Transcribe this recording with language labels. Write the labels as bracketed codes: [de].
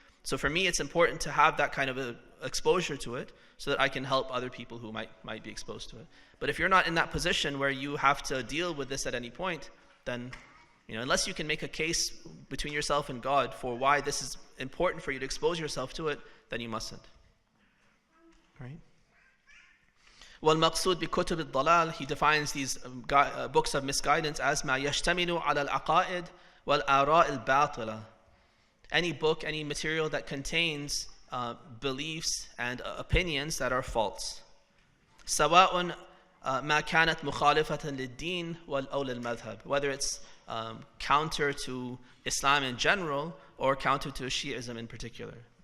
[en] So for me, it's important to have that kind of exposure to it so that I can help other people who might be exposed to it. But if you're not in that position where you have to deal with this at any point, then unless you can make a case between yourself and God for why this is important for you to expose yourself to it, then you mustn't. Right? [ar] وَالْمَقْصُودُ بِكُتُبِ الضَّلَالِ, [en] he defines these books of misguidance as [ar] مَا يَشْتَمِلُ عَلَى الْعَقَائِدِ وَالْآرَاءِ الْبَاطِلَةِ. [en] Any book, any material that contains beliefs and opinions that are false. [ar] سواء ما كانت مخالفة للدين أو للمذهب, [en] whether it's counter to Islam in general or counter to Shi'ism in particular.